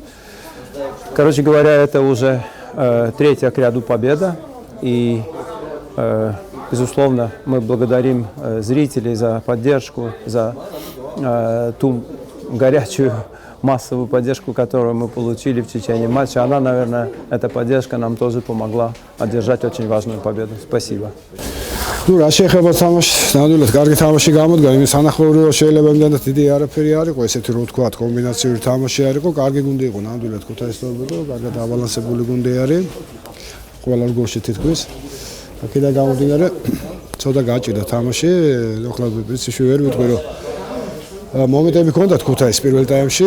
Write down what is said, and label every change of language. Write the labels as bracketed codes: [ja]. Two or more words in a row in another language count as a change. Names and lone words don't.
[ru] Короче говоря, это уже третья к ряду победа, и безусловно мы благодарим зрителей за поддержку, за ту горячую массовую поддержку, которую мы получили в течение матча. Она, наверное, эта поддержка нам тоже помогла одержать очень важную победу. Спасибо. [ka] ну რა შეეხება თამაშს, ნამდვილად კარგი თამაში გამოდგა, იმის სანახაურიო შეიძლება იმდენად დიდი არაფერი არ იყო, ესეთი რო ვთქვა, კომბინაციური თამაში არ იყო, კარგი გუნდი იყო ნამდვილად ქუთაისდორბედო, კარგად აბალანსებული გუნდი არის. ყველა გოლში თითქმის. აქედან გამომდინარე, ცოტა გაჭირდა თამაში, ახლა ვიცი ვერ ვიტყვი რომ მომენტები ჰქონდათ ქუთაის პირველ ტაიმში.